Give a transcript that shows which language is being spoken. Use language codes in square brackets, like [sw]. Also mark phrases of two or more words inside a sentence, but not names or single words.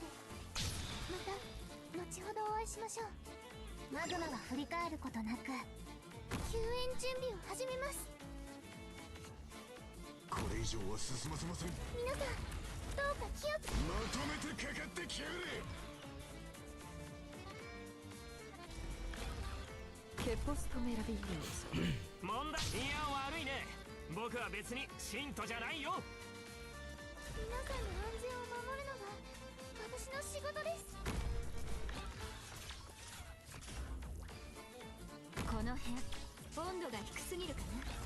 [ja] また後ほどお会いしましょう。マグマは振り返ることなく救援準備を始めます。これ以上は進ませません。皆さんどうか気をつけて。まとめてかかってきやがれ。 [it] Che posto meraviglioso. [ja] 問題いや悪いね。僕は別に信徒じゃないよ。皆さんの安全を守るのが私の仕事です。この辺温度が低すぎるかな。